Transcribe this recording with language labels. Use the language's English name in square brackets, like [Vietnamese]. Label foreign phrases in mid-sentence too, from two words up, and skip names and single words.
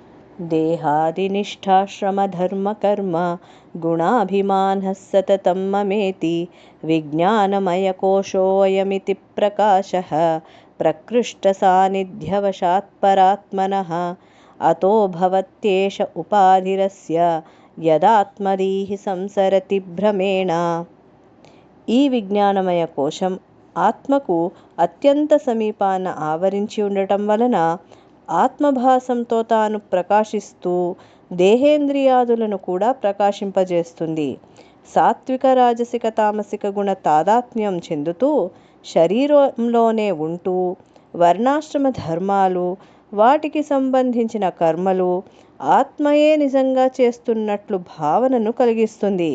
[Sanskrit] देहादिनिष्ठाश्रमधर्मकर्म गुणाभिमानः सततं ममेति विज्ञानमयकोशोऽयमिति प्रकाशः प्रकृष्टसान्निध्यवशात् परात्मनः अतो भवत्येष उपाधिरस्य यदात्मदीः संसरति भ्रमेण। [Telugu] ఈ విజ్ఞానమయ కోశం ఆత్మకు అత్యంత సమీపాన ఆవరించి ఉండటం వలన ఆత్మభాసంతో తాను ప్రకాశిస్తూ దేహేంద్రియాదులను కూడా ప్రకాశింపజేస్తుంది. సాత్విక రాజసిక తామసిక గుణ తాదాత్మ్యం చెందుతూ శరీరంలోనే ఉంటూ వర్ణాశ్రమ ధర్మాలు, వాటికి సంబంధించిన కర్మలు ఆత్మయే నిజంగా చేస్తున్నట్లు భావనను కలిగిస్తుంది.